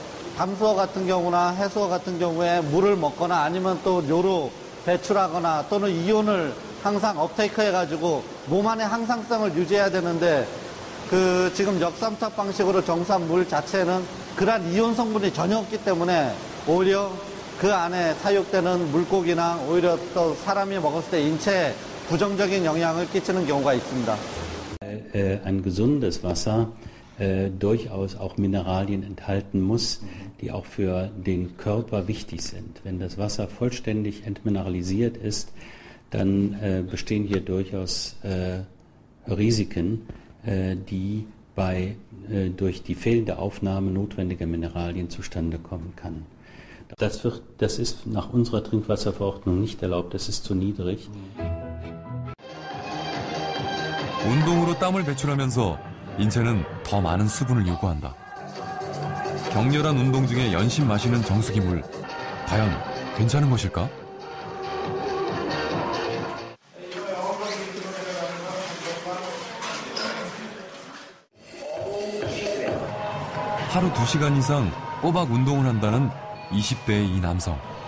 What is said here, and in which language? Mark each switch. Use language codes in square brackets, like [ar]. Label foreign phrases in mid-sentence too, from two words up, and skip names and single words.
[ko] 담수어 같은 경우나 해수어 같은 경우에 물을 먹거나 아니면 또 뇨로 배출하거나 또는 이온을 항상 업테이크 해가지고 몸 안의 항상성을 유지해야 되는데 지금 역삼투압 방식으로 정수한 물 자체는 그러한 이온 성분이 전혀 없기 때문에 오히려 그 안에 사육되는 물고기나 오히려 또 사람이 먹었을 때 인체에 부정적인 영향을 끼치는 경우가 있습니다. [de] Ein gesundes Wasser durchaus auch Mineralien enthalten muss, die auch für den Körper wichtig sind. Wenn das Wasser vollständig entmineralisiert ist, dann bestehen hier durchaus Risiken, die durch die fehlende Aufnahme notwendiger Mineralien zustande kommen kann. Das ist nach unserer Trinkwasserverordnung nicht erlaubt, das ist zu niedrig. [ko] 운동으로 땀을 배출하면서 인체는 더 많은 수분을 요구한다. 격렬한 운동 중에 연신 마시는 정수기 물, 과연 괜찮은 것일까? 하루 2시간 이상 꼬박 운동을 한다는 20대의 이 남성.